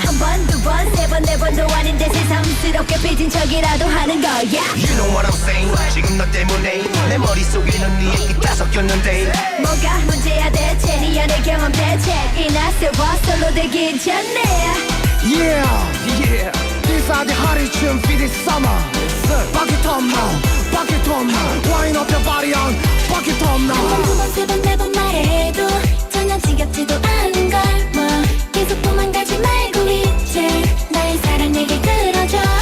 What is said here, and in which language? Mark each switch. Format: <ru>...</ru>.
<ko>한 번, 두 번, 세 번, 네 번도 아닌데 새삼스럽게 삐진 척이라도 하는 거야</ko> <en>You know what I'm saying</en> <ko>지금 너 때문에 내 머릿속에는 네 얘기 다 섞였는데 뭐가 문제야 대체 네 연애 경험 대책이나 세워 솔로 되기 전에</ko> <en>Yeah, yeah. These are the hottest tune for this summer. Bucket on now, bucket on now. Wind up your body on bucket on now.</en> <ko>두 번, 세 번, 네 번 말해도 전혀 지겹지도 않은 걸 뭐 계속 도망가지 말고 이제 나의 사랑 얘기 들어줘</ko>